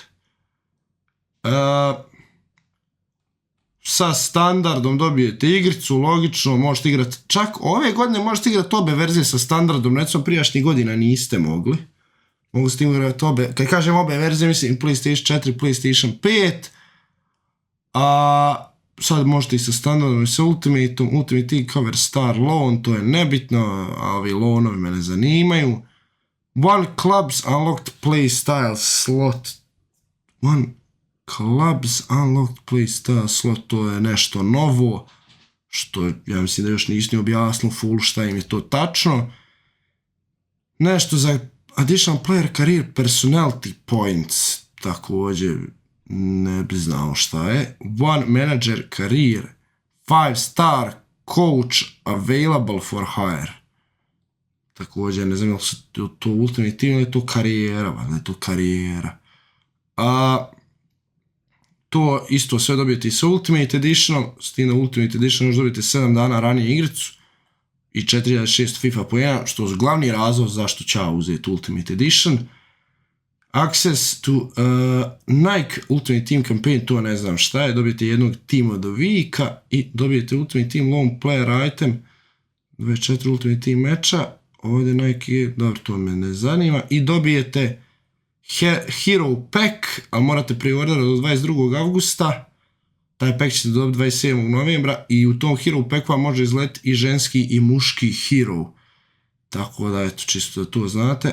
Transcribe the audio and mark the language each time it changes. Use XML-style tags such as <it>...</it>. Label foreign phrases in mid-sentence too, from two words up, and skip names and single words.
<bs>Sa standardom dobijete igricu, logično, možete igrati, čak ove godine možete igrati obe verzije sa standardom, recimo prijašnjih godina niste mogli. Mogu ste igrati obe, kad kažem obe verzije, mislim PlayStation 4, PlayStation 5, a sad možete i sa standardom i sa Ultimateom.</bs> <en>Ultimate Team cover star loan,</en> <bs>to je nebitno, a ovi loanovi me ne zanimaju.</bs> <en>One clubs unlocked play style slot. One clubs unlocked play style slot,</en> <bs>to je nešto novo, što ja mislim da još nisam objasnilo full šta im je to tačno. Nešto za</bs> <en>additional player career personality points,</en> <bs>također ne bi znao šta je.</bs> <en>One manager career, 5 star coach available for hire.</en> <bs>Također ne znam je li to Ultimate Team ili je to karijera, valjda je to karijera. To isto sve dobijete i sa Ultimate Editionom, s tim da Ultimate Edition još dobijete 7 dana ranije igricu i 4600 FIFA poena, što je glavni razlog zašto ću uzeti Ultimate Edition.</bs> <en>Access to Nike Ultimate Team Campaign,</en> <bs>to ne znam šta je, dobijete jednog tima do vika i dobijete Ultimate Team Lone Player Item, 24 Ultimate Team meča, ovdje Nike, dobro, to me ne zanima, i dobijete Hero Pack, ali morate preorderati do 22. augusta, taj pack ćete dobiti 27. novembra i u tom Hero Pack vam može izletiti i ženski i muški hero, tako da eto, čisto da to znate.</bs>